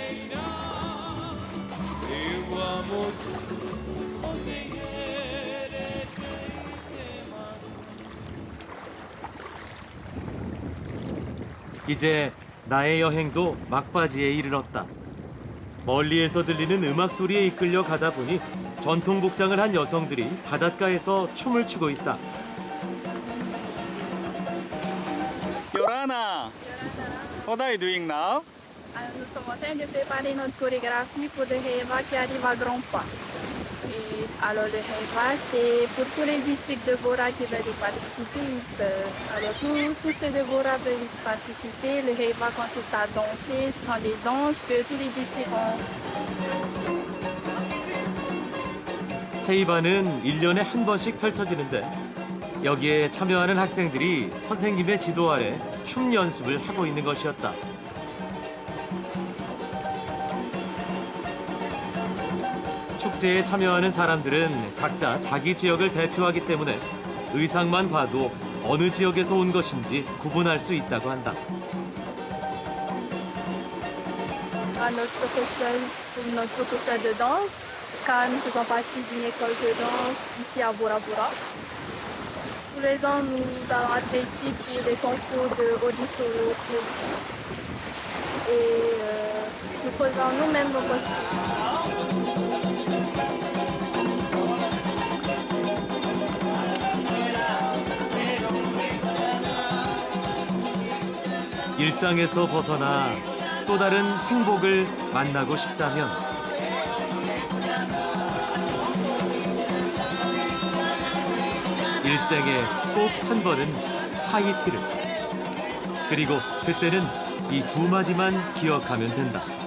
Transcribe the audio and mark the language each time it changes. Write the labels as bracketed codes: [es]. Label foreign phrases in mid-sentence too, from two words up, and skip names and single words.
[ko] 이제 나의 여행도 막바지에 이르렀다. 멀리에서 들리는 음악 소리에 이끌려 가다 보니 전통 복장을 한 여성들이 바닷가에서 춤을 추고 있다. [en] Yorana, what are you doing now? [fr] Nous sommes en train de préparer notre chorégraphie pour le Reva qui arrive à grands pas. Et Alors le Heiva, c'est pour tous les districts de Bora qui veulent y participer. Ils peuvent. Alors tous ceux de Bora veulent y participer. Le Heiva consiste à danser. Ce sont des danses que tous les districts ont. [ko] 헤이바는 1년에 한 번씩 펼쳐지는데 여기에 참여하는 학생들이 선생님의 지도 아래 춤 연습을 하고 있는 것이었다. 축제에 참여하는 사람들은 각자 자기 지역을 대표하기 때문에 의상만 봐도 어느 지역에서 온 것인지 구분할 수 있다고 한다. [fr] Pour notre professeur de danse, car nous faisons partie d'une école de danse ici à Bora Bora. Tous les ans, nous allons être équipes pour les concours de Odissolo et nous faisons nous-mêmes nos costumes. [ko] 일상에서 벗어나 또 다른 행복을 만나고 싶다면 일생에 꼭 한 번은 하이티를 그리고 그때는 이 두 마디만 기억하면 된다.